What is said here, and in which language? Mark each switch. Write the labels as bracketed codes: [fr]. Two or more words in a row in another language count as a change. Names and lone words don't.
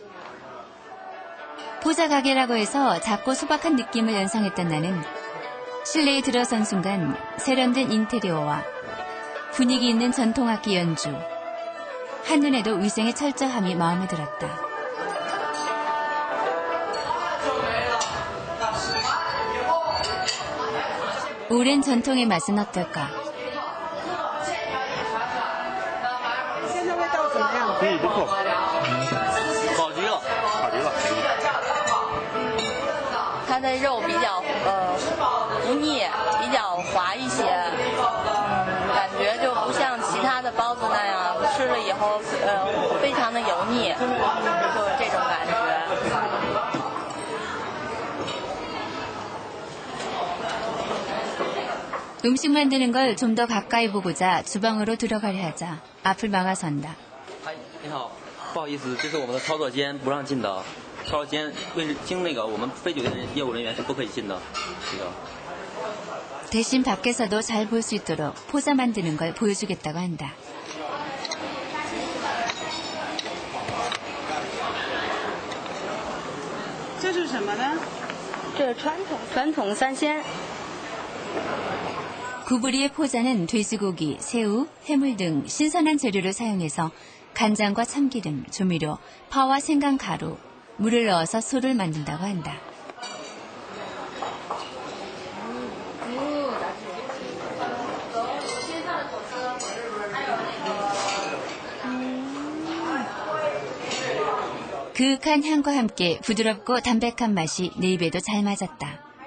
[ko] 포자 가게라고 해서 작고 소박한 느낌을 연상했던 나는 실내에 들어선 순간 세련된 인테리어와 분위기 있는 전통악기 연주, 한눈에도 위생의 철저함이 마음에 들었다. 오랜 전통의 맛은 어떨까? [zh] 现在味道怎么样？不错，好极了，好极了。它的肉比较不腻，比较滑一些，感觉就不像其他的包子那样吃了以后非常的油腻，就是这种感觉。 [ko] 음식 만드는 걸 좀 더 가까이 보고자 주방으로 들어가려 하자 앞을 막아선다. [zh] 哎，你好，不好意思，这是我们的操作间，不让进的。操作间经那个我们非酒店业务人员是不可以进的。这个。 [ko] 대신 밖에서도 잘 볼 수 있도록 포자 만드는 걸 보여주겠다고 한다. [zh] 这是什么呢？这是传统三鲜。 [ko] 구부리의 포자는 돼지고기, 새우, 해물 등 신선한 재료를 사용해서 간장과 참기름, 조미료, 파와 생강 가루, 물을 넣어서 소를 만든다고 한다. 그윽한 향과 함께 부드럽고 담백한 맛이 내 입에도 잘 맞았다.